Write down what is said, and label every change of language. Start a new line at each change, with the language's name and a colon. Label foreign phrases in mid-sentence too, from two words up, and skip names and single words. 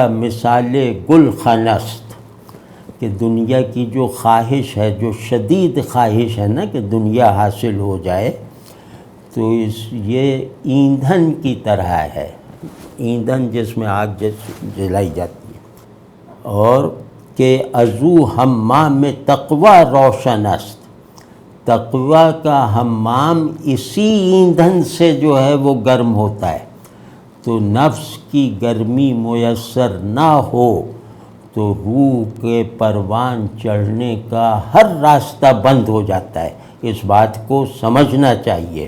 Persian: مثال گل خنست،
Urdu: کہ دنیا کی جو خواہش ہے، جو شدید خواہش ہے نا کہ دنیا حاصل ہو جائے، تو یہ ایندھن کی طرح ہے، ایندھن جس میں آگ جلائی جاتی ہے، اور
Persian: کہ ازو حمام تقوی روشن است،
Urdu: تقوی کا حمام اسی ایندھن سے جو ہے وہ گرم ہوتا ہے۔ تو نفس کی گرمی میسر نہ ہو تو روح کے پروان چڑھنے کا ہر راستہ بند ہو جاتا ہے، اس بات کو سمجھنا چاہیے۔